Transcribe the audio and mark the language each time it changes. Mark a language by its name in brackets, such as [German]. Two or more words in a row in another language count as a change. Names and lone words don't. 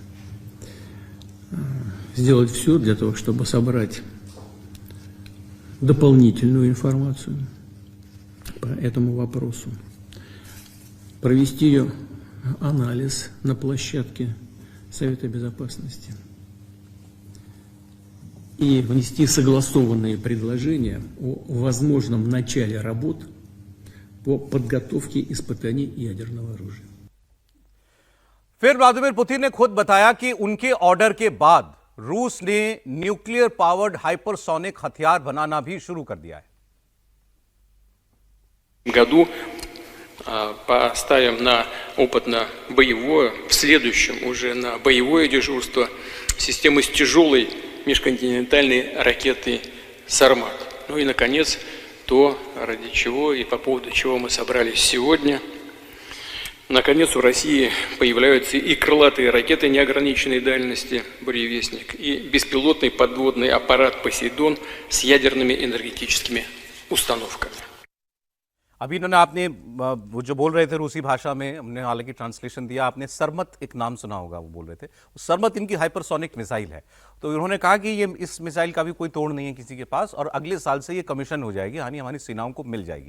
[Russian] сделать все для того, чтобы собрать дополнительную информацию по этому вопросу, провести ее анализ на площадке Совета Безопасности и внести согласованные предложения о возможном начале работ по подготовке испытаний ядерного оружия. [Hindi] फिर व्लादिमीर पुतिन ने खुद बताया कि उनके ऑर्डर के बाद रूस ने [English] nuclear powered hypersonic [Hindi] हथियार बनाना भी शुरू कर दिया है। [Russian] году поставим на опытно-боевое, в следующем уже на боевое дежурство системы с тяжелой межконтинентальной ракетой «Сармат». Ну и, наконец, то, ради чего и по поводу чего мы собрались сегодня. Наконец, у России появляются и крылатые ракеты неограниченной дальности «Буревестник», и беспилотный подводный аппарат «Посейдон» с ядерными энергетическими установками. [Hindi] अभी इन्होंने आपने वो जो बोल रहे थे रूसी भाषा में, हमने हालांकि ट्रांसलेशन दिया, आपने सरमत एक नाम सुना होगा, वो बोल रहे थे। सरमत इनकी [English] hypersonic missile [Hindi] है। तो उन्होंने कहा कि ये इस मिसाइल का भी कोई तोड़ नहीं है किसी के पास और अगले साल से ये कमीशन हो जाएगी, यानी हमारी सेनाओं को मिल जाएगी।